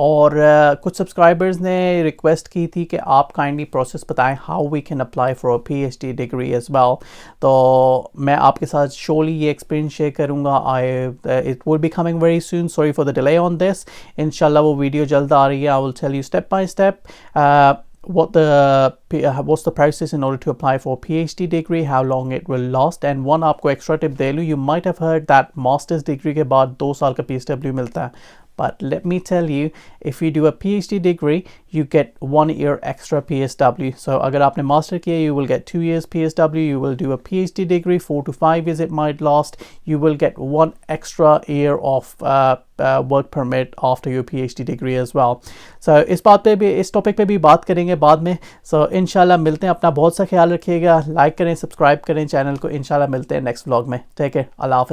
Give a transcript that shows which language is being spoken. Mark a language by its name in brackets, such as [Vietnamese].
[Hindi] और कुछ सब्सक्राइबर्स ने रिक्वेस्ट की थी कि आप काइंडली प्रोसेस बताएं [English] How we can apply for a PhD degree as well. [Hindi] तो मैं आपके साथ शोली ये एक्सपीरियंस शेयर करूँगा. [English] It will be coming very soon. Sorry for the delay on this. [Hindi] इंशाल्लाह वो वीडियो जल्द आ रही है. [English] I will tell you step by step what's the process in order to apply for a PhD degree, how long it will last, and one आपको extra tip [Hindi] दे लूँ. [English] You might have heard that master's degree [Hindi] के बाद 2 साल का [English] PSW [Hindi] मिलता है. [English] But let me tell you, if you do a PhD degree, you get 1 year extra PSW. So [Hindi] अगर आपने [English] master किया, you will get 2 years PSW. You will do a PhD degree, 4 to 5 years it might last. You will get 1 extra year of work permit after your PhD degree as well. [Hindi] So इस बात पे भी, इस topic पे भी बात करेंगे बाद में. So इंशाल्लाह मिलते हैं. अपना बहुत सा ख्याल रखिएगा. लाइक करें, सब्सक्राइब करें चैनल को. इंशाल्लाह मिलते हैं नेक्स्ट व्लॉग में. [English] Take care. [Hindi] अल्लाह हाफ़िज़.